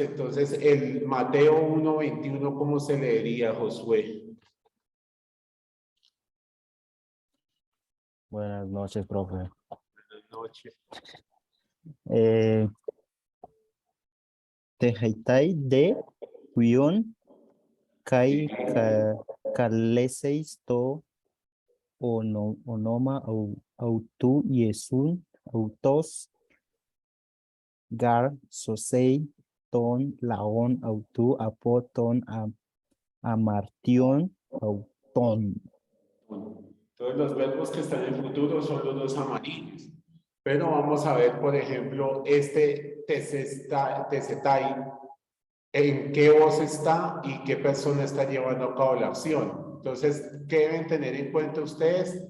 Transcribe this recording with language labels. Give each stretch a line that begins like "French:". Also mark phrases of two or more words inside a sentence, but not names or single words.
Spanish: Entonces, el Mateo 1:21, ¿cómo se leería, Josué? Buenas noches, profe. Buenas noches.
Greek: Τέξεται δὲ υἱὸν καὶ καλέσεις τὸ ὄνομα αὐτοῦ Ἰησοῦν αὐτὸς γὰρ σώσει τὸν λαὸν αὐτοῦ ἀπὸ τῶν ἁμαρτιῶν αὐτῶν.
Spanish: Todos los verbos que están en futuro son los dos amarillos. Pero vamos a ver, por ejemplo, este tesetai, en qué voz está y qué persona está llevando a cabo la acción. Entonces, ¿qué deben tener en cuenta ustedes?